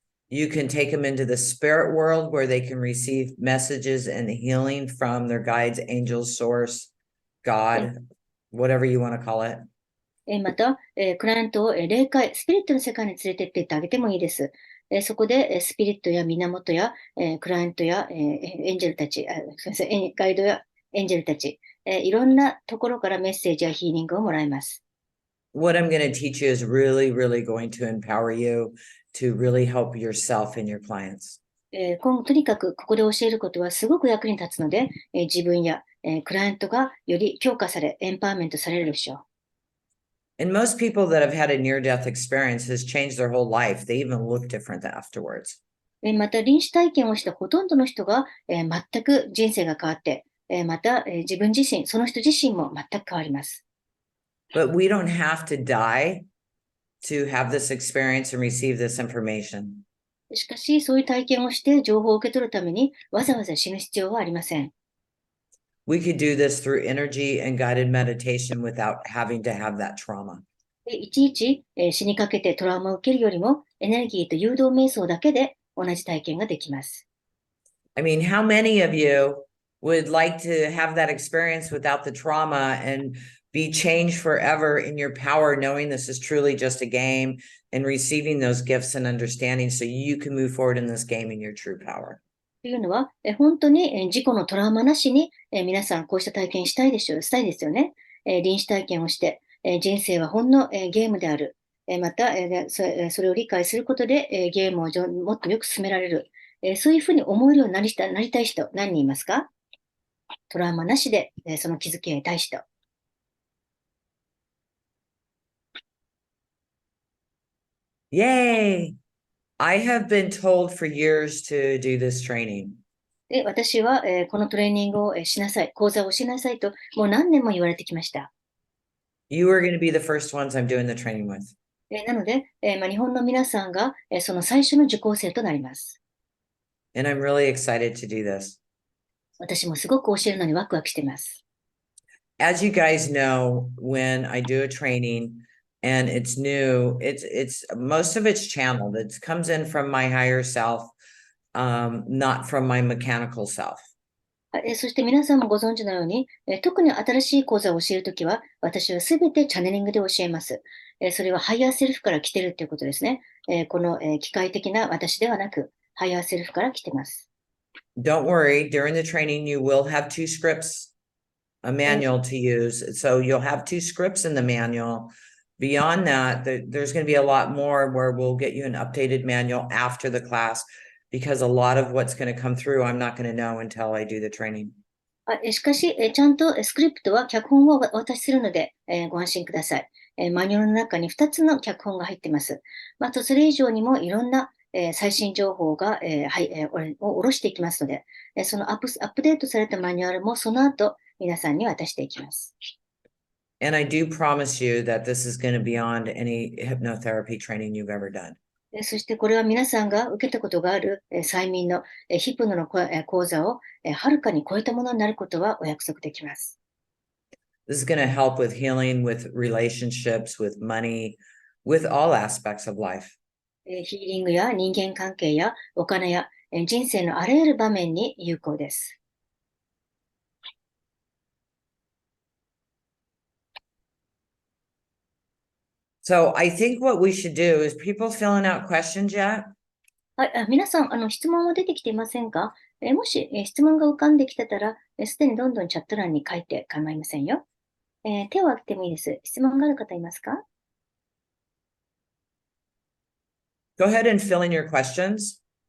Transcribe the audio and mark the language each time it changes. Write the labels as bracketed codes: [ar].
[en] You can take them into the spirit world where they can receive messages and healing from their guides, angels, source, God, whatever you want to call it. [ja] また、クライアントを霊界、スピリットの世界に連れてってあげてもいいです。そこでスピリットや源やクライアントやエンジェルたち、すみません、ガイドやエンジェルたち、いろんなところからメッセージやヒーリングをもらいます。 [en] What I'm going to teach you is really, really going to empower you to really help yourself and your clients. [ja] とにかくここで教えることはすごく役に立つので、自分やクライアントがより強化され、エンパワーメントされるでしょう。 [en] And most people that have had a near-death experience has changed their whole life. They even look different afterwards. [ja] また、臨死体験をしたほとんどの人が、全く人生が変わって、また、自分自身、その人自身も全く変わります。 [en] But we don't have to die to have this experience and receive this information. [ja] しかし、そういう体験をして情報を受け取るために、わざわざ死ぬ必要はありません。 [en] we could do this through energy and guided meditation without having to have that trauma. [ja] いちいち死にかけてトラウマを受けるよりも、エネルギーと誘導瞑想だけで同じ体験ができます。 [en] I mean, how many of you would like to have that experience without the trauma and be changed forever in your power, knowing this is truly just a game and receiving those gifts and understanding so you can move forward in this game in your true power? [ja] というのは、本当に自己のトラウマなしに皆さんこうした体験したいですよね。臨死体験をして、人生はほんのゲームである。また、それを理解することでゲームをもっとよく進められる。そういうふうに思えるようになりたい人、何人いますか？トラウマなしでその気づきを得たい人。 [en] Yay! I have been told for years to do this training. [ja] で、私はこのトレーニングをしなさい、講座をしなさいと、もう何年も言われてきました。 [en] You are going to be the first ones I'm doing the training with. [ja] なので、日本の皆さんがその最初の受講生となります。 [en] And I'm really excited to do this. [ja] 私もすごく教えるのにワクワクしています。 [en] As you guys know, when I do a training and it's new, it's most of it's channeled. It comes in from my higher self, not from my mechanical self. [ja] そして皆さんもご存知のように、特に新しい講座を教えるときは、私はすべてチャネリングで教えます。それはハイヤーセルフから来てるということですね。この機械的な私ではなく、ハイヤーセルフから来てます。 [en] Don't worry, during the training, you will have two scripts, a manual to use. So you'll have two scripts in the manual. Beyond that, there's going to be a lot more where we'll get you an updated manual after the class because a lot of what's going to come through, I'm not going to know until I do the training. [ja] しかし、ちゃんとスクリプトは脚本をお渡しするので、ご安心ください。マニュアルの中に2つの脚本が入っています。あと、それ以上にもいろんな最新情報が、を下ろしていきますので、そのアップデートされたマニュアルもその後、皆さんに渡していきます。 [en] And I do promise you that this is going to be beyond any hypnotherapy training you've ever done. [ja] そしてこれは皆さんが受けたことがある催眠のヒプノの講座をはるかに超えたものになることはお約束できます。 [en] This is going to help with healing, with relationships, with money, with all aspects of life. [ja] ヒーリングや人間関係やお金や人生のあらゆる場面に有効です。 [en] So I think what we should do is people filling out questions yet? [ja] はい、皆さん、質問は出てきていませんか？もし、質問が浮かんできてたら、すでにどんどんチャット欄に書いて構いませんよ。手を挙げてもいいです。質問がある方いますか？ [en] Go ahead and fill in your questions.